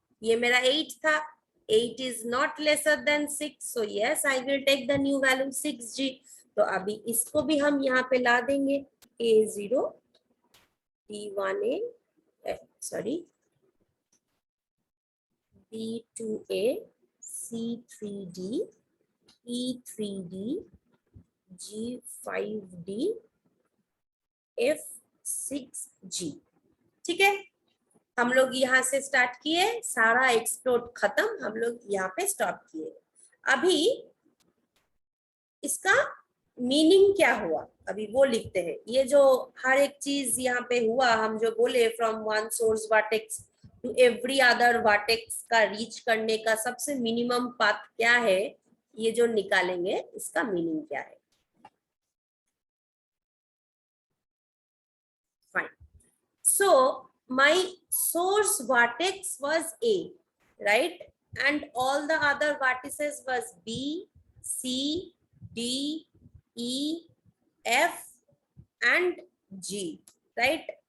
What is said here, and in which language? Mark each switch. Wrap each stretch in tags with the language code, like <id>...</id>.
<hi>ये मेरा 8 था,</hi> <en>8 is not lesser than 6, so yes I will take the new value 6G।</en> <hi>तो अभी इसको भी हम यहाँ पे ला देंगे, A0 D1A sorry B2A C3D E3D G5D F6G, ठीक है। हम लोग यहाँ से स्टार्ट किए, सारा एक्सप्लोर खत्म, हम लोग यहाँ पे स्टॉप किए। अभी इसका मीनिंग क्या हुआ, अभी वो लिखते हैं। ये जो हर एक चीज यहाँ पे हुआ, हम जो बोले from one source vertex to every other vertex का रीच करने का सबसे मिनिमम पाथ क्या है, ये जो निकालेंगे इसका मीनिंग क्या है।</hi> <en>Fine, so my source vertex was A, right, and all the other vertices was B, C, D, E, F and G, right?</en>